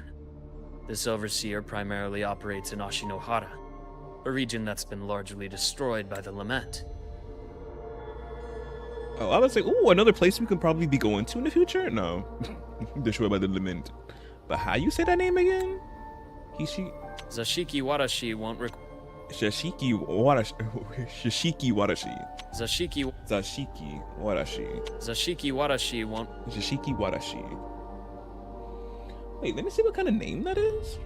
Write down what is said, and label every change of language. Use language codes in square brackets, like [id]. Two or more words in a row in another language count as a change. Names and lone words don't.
[en] This overseer primarily operates in Ashinohara, a region that's been largely destroyed by the Lament. Oh, I would say, ooh, another place we could probably be going to in the future? No. Destroyed by the lament. But how you say that name again? Hishi? Zashiki Warashi won't Shashiki Warashi. Shashiki Warashi. Zashiki Warashi. Zashiki Warashi won't Shashiki Warashi. Wait, let me see what kind of name that is.